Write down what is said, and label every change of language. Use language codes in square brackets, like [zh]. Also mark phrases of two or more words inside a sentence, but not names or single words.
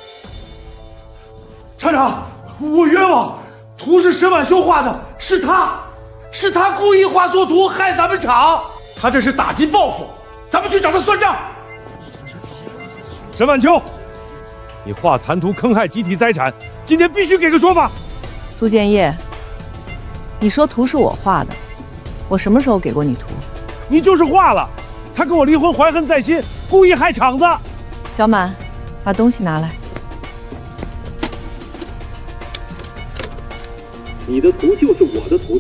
[zh] 厂长，我冤枉，图是沈晚秋画的，是他故意画错图害咱们厂，他这是打击报复，咱们去找他算账。沈晚秋，你画残图坑害集体财产，今天必須給個說法。蘇建業，你說圖是我畫的，我什麼時候給過你圖？你就是畫了，他跟我離婚懷恨在心，故意害廠子。小滿，把東西拿來。你的圖就是我的圖。